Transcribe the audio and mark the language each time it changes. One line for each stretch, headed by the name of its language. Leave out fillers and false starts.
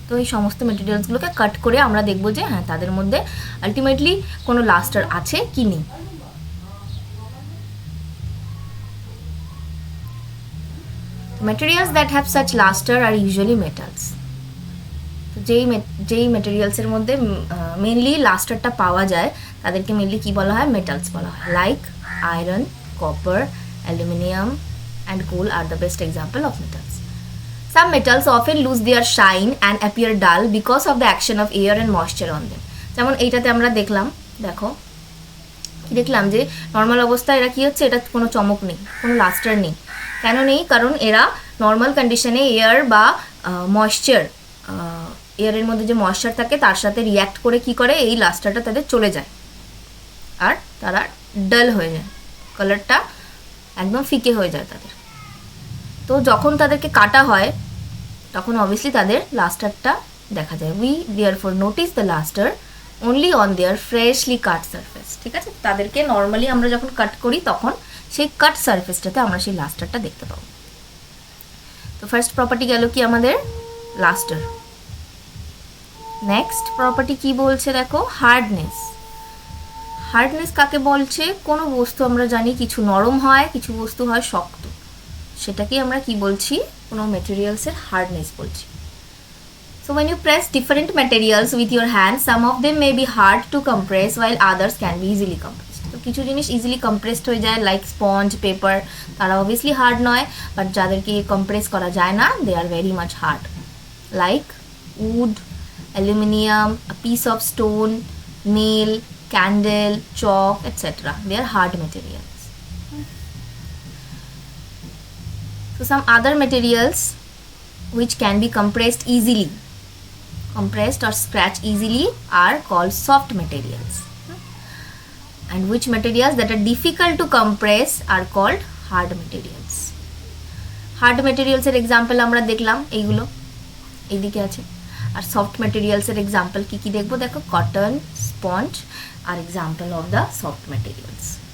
Bangla: তো এই সমস্ত মেটেরিয়ালসগুলোকে কাট করে আমরা দেখবো যে হ্যাঁ তাদের মধ্যে আলটিমেটলি কোনো লাস্টার আছে কি নেই।
English: Materials that have such luster are usually metals.
Bangla: তো যেই মেটেরিয়ালসের মধ্যে মেনলি লাস্টারটা পাওয়া যায় তাদেরকে মেনলি কি বলা হয়, মেটালস বলা হয়।
English: Like iron, copper, aluminium and coal are the best example of metals. Some metals often lose their shine and appear dull because of the action of air and moisture on them.
Bangla: যেমন এইটাতে আমরা দেখলাম, দেখো কি দেখলাম যে normal অবস্থায় এরা কি হচ্ছে, এটা কোনো চমক নেই, কোনো লাস্টার নেই। কেন নেই, কারণ এরা নর্মাল কন্ডিশনে এয়ার বা ময়েশ্চার, এয়ারের মধ্যে যে ময়েশ্চার থাকে তার সাথে রিয়্যাক্ট করে কি করে, এই লাস্টারটা তাদের চলে যায় আর তারা ডাল হয়ে যায়, কালারটা একদম ফিকে হয়ে যায় তাদের। তো যখন তাদেরকে কাটা হয় তখন অবভিয়াসলি তাদের লাস্টারটা দেখা যায়।
English: We therefore notice the lustre only on their freshly cut surface.
Bangla: ঠিক আছে, তাদেরকে নর্মালি আমরা যখন কাট করি তখন সেই কাট সারফেসটাতে আমরা সেই লাস্টারটা দেখতে পাবো। তো ফার্স্ট প্রপার্টি গেল কি আমাদের, লাস্টার। নেক্সট প্রপার্টি কি বলছে দেখো, হার্ডনেস। হার্ডনেস কাকে বলছে, কোনো বস্তু আমরা জানি কিছু নরম হয়, কিছু বস্তু হয় শক্ত, সেটাকে আমরা কি বলছি, কোনো মেটেরিয়ালসের হার্ডনেস বলছি।
English: So when you press different materials with your hands, some of them may be hard to compress while others can be easily compressed.
Bangla: তো কিছু জিনিস ইজিলি কম্প্রেসড হয়ে যায়, লাইক স্পঞ্জ, পেপার, তারা অবভিয়াসলি হার্ড নয়, but যাদেরকে compress করা যায় না
English: they are very much hard,
Bangla: like would, aluminium,
English: A piece of stone, nail, candle, chalk, etc. They are hard materials. So some other materials which can be compressed easily, compressed or scratched easily, are called soft materials. And which materials that are difficult to compress are called hard materials. Hard materials
Bangla: এর example আমরা দেখলাম এইগুলো, এইদিকে আছে। আর soft মেটেরিয়ালসের example কি কি দেখবো, দেখো cotton, sponge
English: আর example of the soft materials.